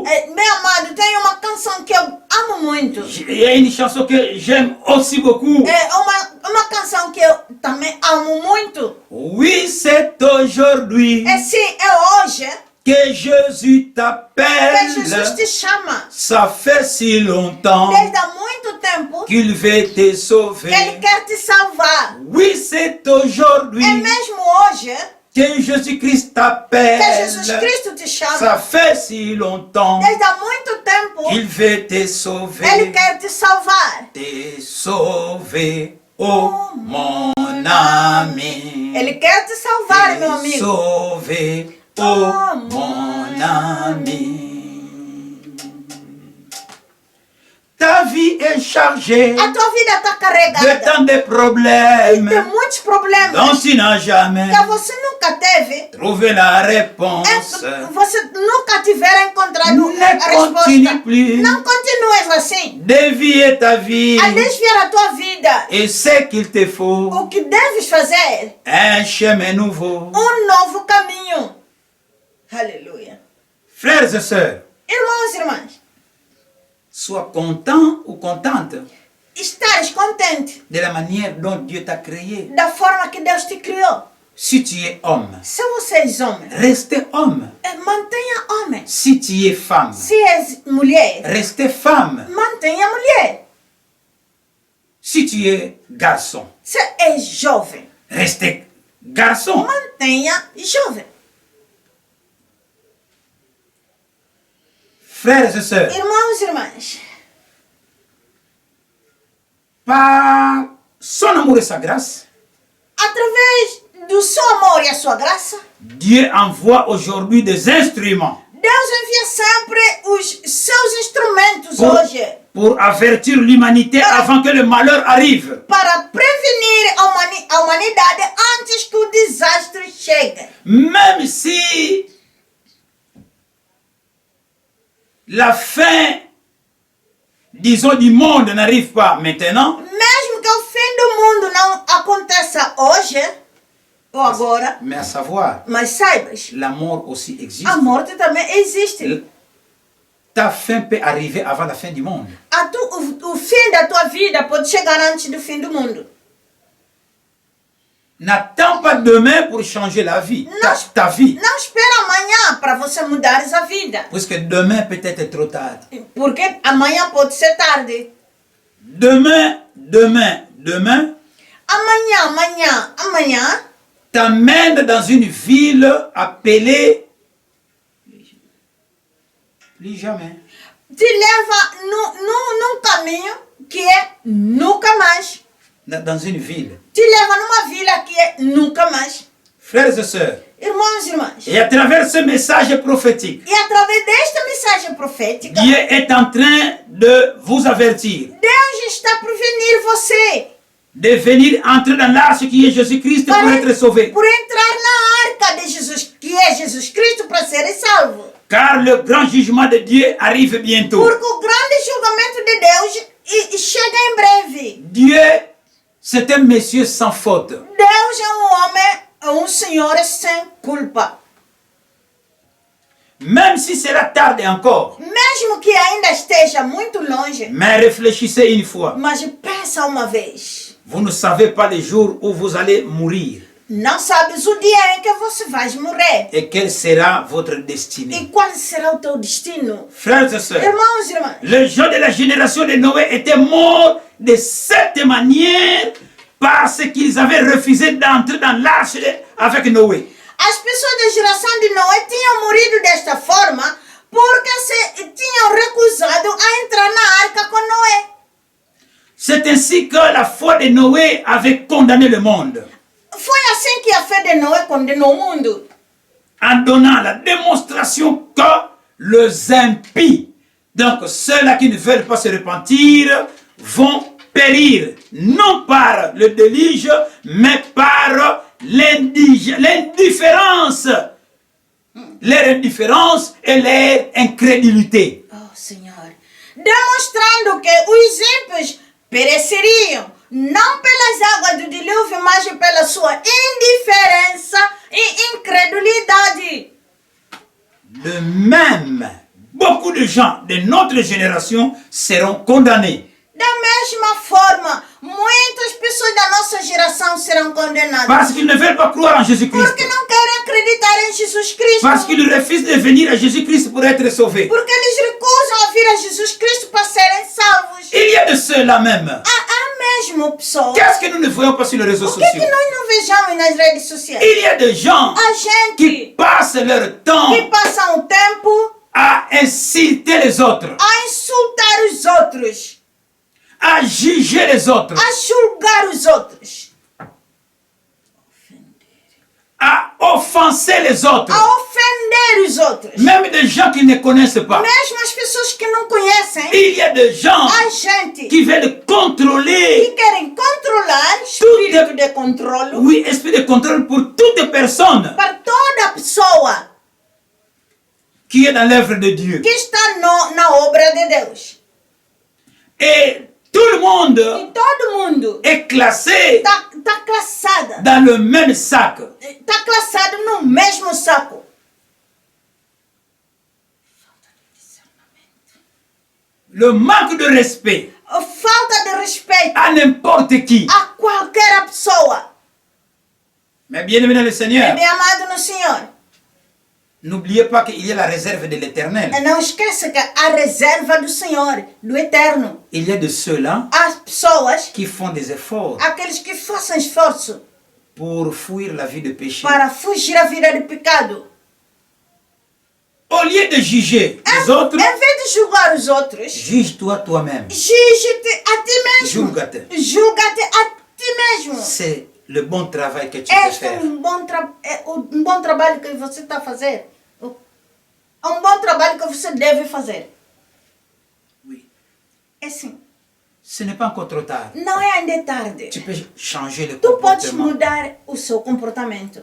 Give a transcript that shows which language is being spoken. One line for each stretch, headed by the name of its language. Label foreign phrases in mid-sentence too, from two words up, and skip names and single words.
Portuguese: Meu amado, tem uma canção que eu amo muito.
French: Il y a une chanson que j'aime aussi beaucoup.
Portuguese: É uma canção que eu também amo muito.
French: Oui, c'est aujourd'hui
Portuguese: É sim, é hoje
French: que Jésus
Portuguese: que
French: t'appelle.
Portuguese: Jesus te chama.
French: Ça fait si longtemps
Portuguese: Desde há muito tempo
French: qu'il veut te sauver.
Portuguese: Ele quer te salvar.
French: Oui, c'est
Portuguese: É
French: aujourd'hui
Portuguese: mesmo hoje
French: que Jésus-Christ
Portuguese: que
French: t'appelle.
Portuguese: Jesus Cristo te chama.
French: Ça fait si longtemps
Portuguese: Desde há muito tempo
French: qu'il veut te
Portuguese: Ele
French: sauver.
Portuguese: quer te salvar.
French: Te sauver, oh mon ami.
Portuguese: Ele quer te salvar, meu
French: Te
Portuguese: amigo.
French: sauver, oh mon ami. Ta vie est chargée
Portuguese: A tua vida está
French: de
Portuguese: carregada
French: tant de problèmes
Portuguese: de muitos problemas
French: dont tu n'as jamais
Portuguese: que você nunca nunca teve,
French: trouvé la réponse.
Portuguese: você nunca tiver encontrado
French: Ne
Portuguese: a resposta,
French: continue plus.
Portuguese: não continues assim.
French: Dévier ta vie.
Portuguese: A desviar a tua vida.
French: Et ce qu'il te faut,
Portuguese: O que deves fazer?
French: un chemin nouveau.
Portuguese: Novo caminho. Aleluia.
French: Frères et sœurs,
Portuguese: Irmãos e irmãs,
French: sois content ou contente
Portuguese: estares contente
French: de la manière dont Dieu t'a créé.
Portuguese: da forma que Deus te criou.
French: Si tu es homme,
Portuguese: Se você és homem,
French: reste homme.
Portuguese: mantenha homem.
French: Si tu es femme,
Portuguese: Se és mulher,
French: reste femme.
Portuguese: mantenha mulher.
French: Si tu es garçon,
Portuguese: Se és jovem,
French: reste garçon.
Portuguese: mantenha jovem.
French: Frères et sœurs,
Portuguese: Irmãos e irmãs,
French: par son amour et sa grâce,
Portuguese: através do seu amor e a sua graça,
French: Dieu envoie aujourd'hui des instruments
Portuguese: Deus envia sempre os seus instrumentos hoje
French: pour avertir l'humanité avant que le malheur arrive.
Portuguese: para prevenir a humanidade antes que o desastre chegue.
French: Même si la fin, disons, du monde n'arrive pas maintenant,
Portuguese: Mesmo que o fim do mundo não aconteça hoje ou agora,
French: mais à savoir,
Portuguese: mas saibas,
French: la mort aussi existe.
Portuguese: a morte também existe.
French: Ta fin peut arriver avant la fin du monde.
Portuguese: O fim da tua vida pode chegar antes do fim do mundo.
French: N'attends pas demain pour changer la vie, ta vie.
Portuguese: Não espera amanhã para você mudares a vida.
French: Puisque demain peut être trop tard.
Portuguese: Porque amanhã pode ser tarde.
French: Demain
Portuguese: Amanhã,
French: t'amène dans une ville appelée plus jamais.
Portuguese: te leva num caminho que é nunca mais.
French: Dans une ville.
Portuguese: Te leva numa vila que é nunca mais.
French: Frères et sœurs,
Portuguese: Irmãos e irmãs,
French: et à travers ce message prophétique,
Portuguese: e através desta mensagem profética,
French: Dieu est en train de vous avertir
Portuguese: Deus está a prevenir você
French: de venir entrer dans l'arche qui est Jésus-Christ pour être sauvé.
Portuguese: por entrar na arca de Jesus, que é Jesus Cristo, para ser salvo.
French: Car le grand jugement de Dieu arrive bientôt.
Portuguese: Porque o grande julgamento de Deus chega em breve.
French: Dieu, c'est un monsieur sans faute.
Portuguese: Deus é homem, senhor sem culpa.
French: Même si cela tarde encore,
Portuguese: Mesmo que ainda esteja muito longe,
French: mais réfléchissez une fois.
Portuguese: mas pensa uma vez.
French: Vous ne savez pas le jour où vous allez mourir
Portuguese: Não sabes o dia em que você vai morrer.
French: et quelle sera votre destinée.
Portuguese: E qual será o teu destino?
French: Frères et sœurs,
Portuguese: Irmãos e irmãs,
French: les gens de la génération de Noé étaient morts de cette manière parce qu'ils avaient refusé d'entrer dans l'arche avec Noé.
Portuguese: as pessoas da geração de Noé tinham morrido desta forma porque tinham recusado a entrar na arca com Noé.
French: C'est ainsi que la foi de Noé avait condamné le monde,
Portuguese: Foi assim que a fé de Noé condenou o mundo.
French: en donnant la démonstration que les impies, donc ceux-là qui ne veulent pas se repentir, vont périr, non par le déluge, mais par l'indifférence. Leur indifférence et leur incrédulité.
Portuguese: Oh, Senhor. Demonstrando que os ímpios pereceriam, não pelas águas do dilúvio, mas pela sua indiferença e incredulidade.
French: De même, beaucoup de gens de notre génération seront condamnés.
Portuguese: Da mesma forma, muitas pessoas da nossa geração serão condenadas.
French: Parce qu'ils ne veulent pas croire en Jésus-Christ.
Portuguese: Porque não querem acreditar em Jesus Cristo.
French: Parce qu'ils refusent de venir à Jésus-Christ pour être sauvés.
Portuguese: Porque eles recusam a vir a Jesus Cristo para serem salvos.
French: Il y a de ceux-là même.
Portuguese: Há mesmo pessoas.
French: Qu'est-ce que nous ne voyons pas sur les réseaux
Portuguese: O que
French: sociaux?
Portuguese: nós não vejamos nas redes sociais?
French: Il y a des gens
Portuguese: A gente
French: qui passent leur temps
Portuguese: que passam o tempo
French: à insulter les autres,
Portuguese: a insultar os outros,
French: à juger les autres,
Portuguese: a julgar os outros,
French: à offenser les autres.
Portuguese: a ofender os outros.
French: Même des gens qui ne connaissent pas.
Portuguese: Mesmo as pessoas que não conhecem,
French: Il y a des gens
Portuguese: há gente
French: qui veulent contrôler.
Portuguese: que querem controlar, espírito de controle,
French: Oui, esprit de contrôle pour toute personne
Portuguese: para toda pessoa
French: qui est dans l'œuvre de Dieu.
Portuguese: que está na obra de Deus.
French: Et tout le monde
Portuguese: E todo mundo
French: est classé
Portuguese: está classada,
French: dans le même sac.
Portuguese: está classado no mesmo saco.
French: Le manque de respect
Portuguese: A falta de respeito
French: à n'importe qui.
Portuguese: a qualquer pessoa.
French: Mais bien aimé dans le Seigneur,
Portuguese: Bem amado no Senhor,
French: n'oubliez pas qu'il y a la réserve de l'éternel.
Portuguese: não esqueça que a reserva do Senhor, do Eterno,
French: Il y a de ceux-là
Portuguese: as pessoas,
French: qui font des efforts
Portuguese: aqueles que façam esforço
French: pour fuir la vie de péché.
Portuguese: para fugir a vida de pecado.
French: Au lieu de juger les autres,
Portuguese: Em vez de julgar os outros,
French: juge-toi toi-même.
Portuguese: juge-te a ti mesmo. Julga-te. Julga-te a ti mesmo.
French: C'est le bon travail que tu peux
Portuguese: Este é
French: faire.
Portuguese: um bom trabalho que você está a fazer. É um bom trabalho que você deve fazer.
French: Oui.
Portuguese: É assim.
French: Ce n'est pas encore trop tard.
Portuguese: Não é ainda tarde.
French: Tu peux changer le
Portuguese: Tu podes
French: comportement.
Portuguese: mudar o seu comportamento.